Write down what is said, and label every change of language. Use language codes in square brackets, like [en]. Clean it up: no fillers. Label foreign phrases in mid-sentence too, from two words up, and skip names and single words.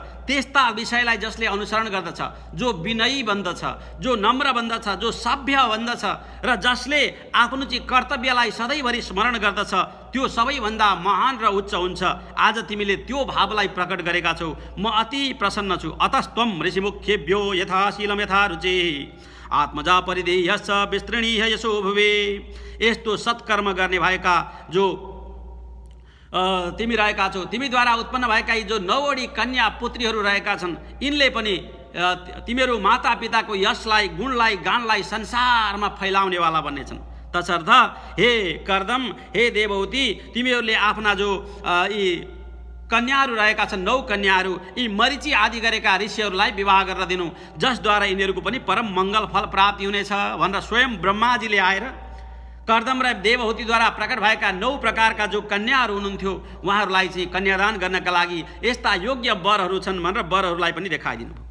[ne] त्यस्ता विषयलाई जसले अनुसरण गर्दछ, जो विनयी बन्दछ, जो नम्र बन्दछ, जो सभ्य बन्दछ र जसले आफ्नो चाहिँ कर्तव्यलाई सधैँभरि स्मरण गर्दछ त्यो सबैभन्दा महान र उच्च हुन्छ। आज तिमीले त्यो भावलाई प्रकट गरेका छौ, म अति प्रसन्न छु। [sa] अतस्त्वं ऋषिमुख्येभ्यो यथाशीलं यथा रुचिः आत्मजा परिदेयश्च विस्तृणीह यशो भुवे। [ne] यस्तो सत्कर्म गर्ने भएका जो तिमी रहेका छौ, तिमीद्वारा उत्पन्न भएका यी जो 9वटी कन्या पुत्रीहरू रहेका छन्, यिनले पनि तिमीहरू माता पिताको यशलाई, गुणलाई, गानलाई संसारमा फैलाउनेवाला बन्नेछन्। तसर्थ हे कर्दम, हे देवहूति, तिमीहरूले आफ्ना जो यी कन्याहरू रहेका छन्, 9 कन्याहरू, यी मरीचि आदि गरेका ऋषिहरूलाई विवाह गरेर दिनु, जसद्वारा यिनीहरूको पनि परम मङ्गल फल प्राप्ति हुनेछ भनेर स्वयं ब्रह्माजीले आएर कर्दम र देवहूतिद्वारा प्रकट भएका 9 प्रकारका जो कन्याहरू हुनुहुन्थ्यो उहाँहरूलाई चाहिँ कन्यादान गर्नका लागि यस्ता योग्य वरहरू छन् भनेर वरहरूलाई पनि देखाइदिनु भयो।